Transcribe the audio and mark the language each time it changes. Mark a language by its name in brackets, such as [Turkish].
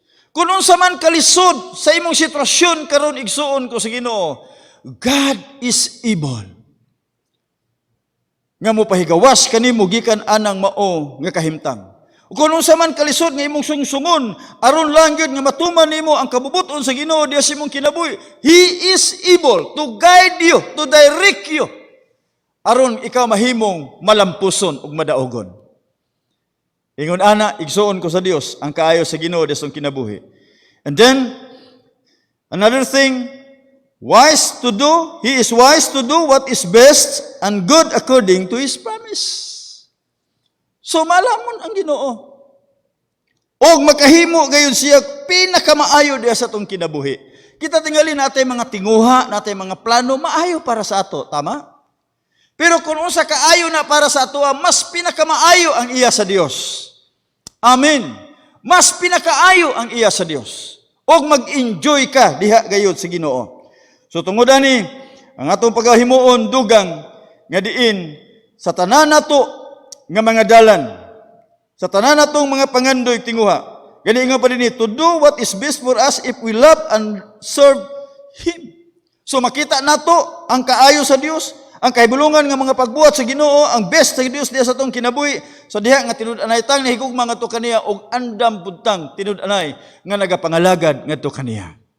[Cebuano] Kung unsa man kalisod sa imong sitwasyon karon igsuon ko sa Ginoo, [English] God is able. [Cebuano] Nga mo pahigawas kanimo gikan anang mao nga kahimtang. Kung unsa man kalisod nga imong sungsungon, aron lang gyud nga matuman nimo ang kabubuton sa Ginoo diha sa imong kinabuhi. [English] He is able to guide you, to direct you, [Cebuano] aron ikaw mahimong malampuson ug madaogon. Ingon ana, igsuon ko sa Dios ang kaayo sa Ginoo diha sa kinabuhi. [English] And then another thing, wise to do, He is wise to do what is best and good according to His promise. [Cebuano] So malamon ang Ginoo. Og makahimo gayon siya pinakamaayo diha sa atong kinabuhi. Kita tingali natin mga tinguha, natin mga plano, maayo para sa ato, tama? Pero kung unsa kaayo na para sa ato, mas pinakamaayo ang iya sa Dios. Amen. Mas pinakaayo ang iya sa Dios. Og mag-enjoy ka diha gayud sa Ginoo. So tungod ani ang atong paghimuon dugang nga diin sa tanan nato nga mga dalan, sa tanan natong mga pangandoy tinguha. Gani nga pa dinhi, [English] to do what is best for us if we love and serve Him. [Cebuano] So makita nato ang kaayo sa Dios, ang kahibulungan nga mga pagbuhat sa Ginoo, ang best sa Dios diha sa atong kinabuhi. So diha nga tinud-anay tang nahigugma ngadto kaniya og andam pudtang tinud-anay nga nagapangalagad ngadto kaniya.